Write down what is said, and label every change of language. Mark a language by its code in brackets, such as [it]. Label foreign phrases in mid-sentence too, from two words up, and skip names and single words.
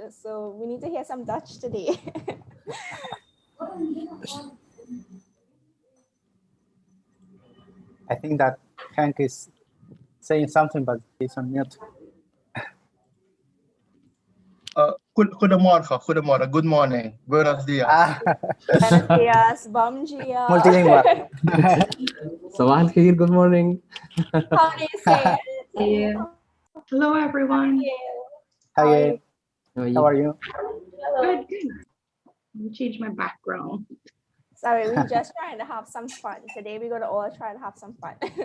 [en] So we need to hear some Dutch today. I think that Hank is saying something, but he's on mute. [nl] Goedemorgen, goedemorgen, [en] good morning, [es] buenos dias. Buenos dias, [pt] bom dia. [en] Multilingual. [ar] صباح الخير. [en] Good morning. How do you say it? Yeah. Hello, everyone. Hi, How are Gabe. you? How are you? Good, good. Let me change my background. Sorry, we're just trying to have some fun. Today we're going to all try to have some fun.